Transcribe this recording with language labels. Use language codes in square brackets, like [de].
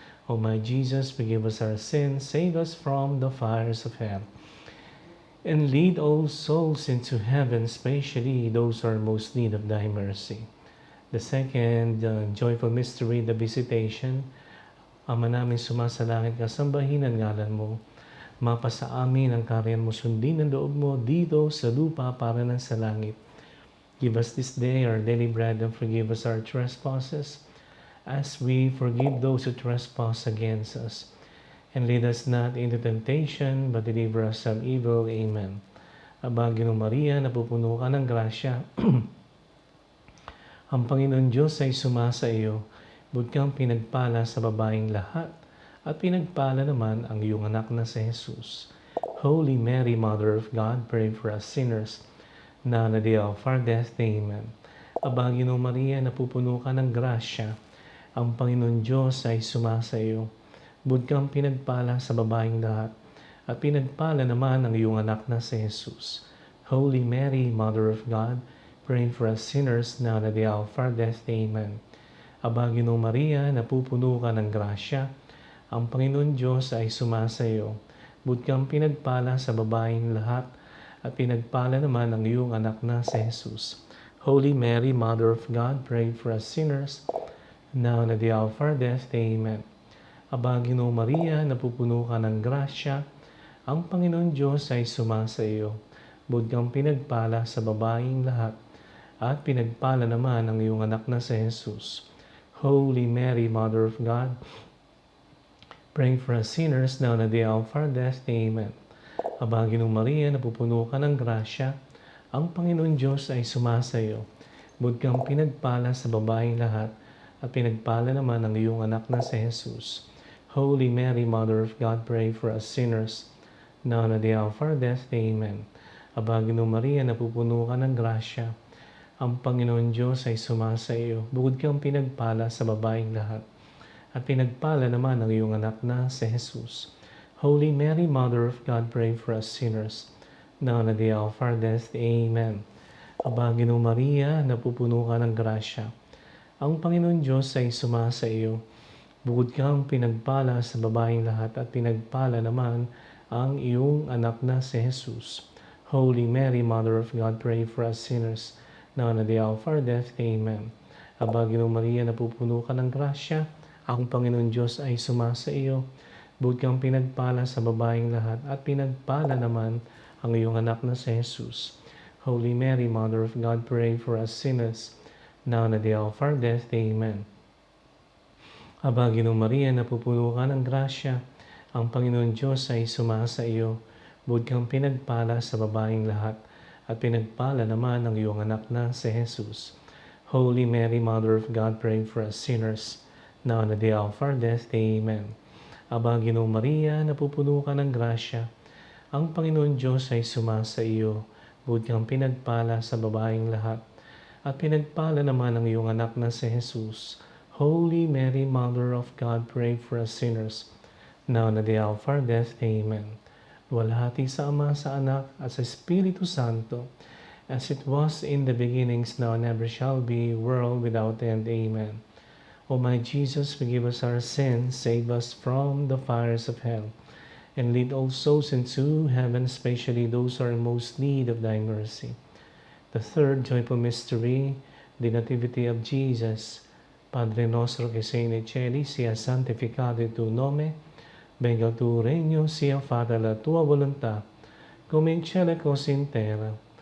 [en] O my Jesus, forgive us our sins, save us from the fires of hell, and lead all souls into heaven, especially those who are most in need of thy mercy. The second joyful mystery, the visitation. [tl] Ama namin sumasalangit ka, sambahin ang ngalan mo. Mapasa amin ang kaharian mo, sundin ang loob mo dito sa lupa para ng sa langit. [en] Give us this day our daily bread, and forgive us our trespasses, as we forgive those who trespass against us. And lead us not into temptation, but deliver us from evil. [tl] Amen. Aba, Ginong Maria, napupuno ka ng grasya. Ang Panginoon Diyos ay sumasa iyo. Bukod kang pinagpala sa babaeng lahat, at pinagpala naman ang iyong anak na si Jesus. [en] Holy Mary, Mother of God, pray for us sinners, now and at the hour of our death. [tl] Amen. Aba, Ginong Maria, napupuno ka ng grasya. Ang Panginoon Diyos ay sumasa iyo. Bukod kang pinagpala sa babaeng lahat, at pinagpala naman ang iyong anak na si Jesus. [en] Holy Mary, Mother of God, pray for us sinners, now and at the hour of our death. [tl] Amen. Aba, Ginong Maria, napupuno ka ng grasya. Ang Panginoon Diyos ay sumasa iyo. Bukod kang pinagpala sa babaeng lahat, at pinagpala naman ang iyong anak na si Jesus. [en] Holy Mary, Mother of God, pray for us sinners, now and at the hour of our death. [tl] Amen. Aba, Ginong Maria, napupuno ka ng grasya. Ang Panginoon Diyos ay sumasa iyo. Bukod kang pinagpala sa babaeng lahat, at pinagpala naman ang iyong anak na si Jesus. [en] Holy Mary, Mother of God, pray for us sinners, now and at the hour of our death. [tl] Amen. Aba, Ginong Maria, napupuno ka ng grasya. Ang Panginoon Diyos ay sumasa iyo. Bukod kang pinagpala sa babaeng lahat, at pinagpala naman ang iyong anak na si Jesus. [en] Holy Mary, Mother of God, pray for us sinners, now and at the hour of our death. [tl] Amen. Aba, Ginong Maria, napupuno ka ng grasya. Ang Panginoon Diyos ay sumasa iyo. Bukod kang pinagpala sa babaeng lahat, at pinagpala naman ang iyong anak na si Jesus. [en] Holy Mary, Mother of God, pray for us sinners, now and at the hour of our death. [tl] Amen. Aba, Ginoong Maria, napupuno ka ng grasya. Ang Panginoon Diyos ay sumasa iyo. Bukod kang pinagpala sa babaeng lahat at pinagpala naman ang iyong anak na si Jesus. [en] Holy Mary, Mother of God, pray for us sinners, now and at the hour of our death. [tl] Amen. Aba, Ginoong Maria, napupuno ka ng grasya. Ang Panginoon Diyos ay sumasa iyo. Bukod kang pinagpala sa babaeng lahat at pinagpala naman ang iyong anak na si Jesus. [en] Holy Mary, Mother of God, pray for us sinners, now and at the hour of our death. [tl] Amen. Aba, Ginoong Maria, napupuno ka ng grasya. Ang Panginoon Diyos ay sumasa iyo. Bukod kang pinagpala sa babaeng lahat at pinagpala naman ang iyong anak na si Jesus. [en] Holy Mary, Mother of God, pray for us sinners, now and at the hour of our death. [tl] Amen. Aba, Ginoong Maria, napupuno ka ng grasya. Ang Panginoon Diyos ay sumasa iyo. Bukod kang pinagpala sa babaeng lahat at pinagpala naman ang iyong anak na si Jesus. [en] Holy Mary, Mother of God, pray for us sinners, now and at the hour of our death. Amen. [tl] Luwalhati sa Ama, sa Anak, at sa Espiritu Santo, [en] as it was in the beginnings, now and ever shall be, world without end. Amen. O my Jesus, forgive us our sins, save us from the fires of hell, and lead all souls into heaven, especially those who are in most need of thy mercy. The third joyful mystery, the Nativity of Jesus. [it] Padre nostro che sei nei cieli, sia santificato il tuo nome, venga il tuo regno, sia fatta la tua volontà, come in cielo e così in terra.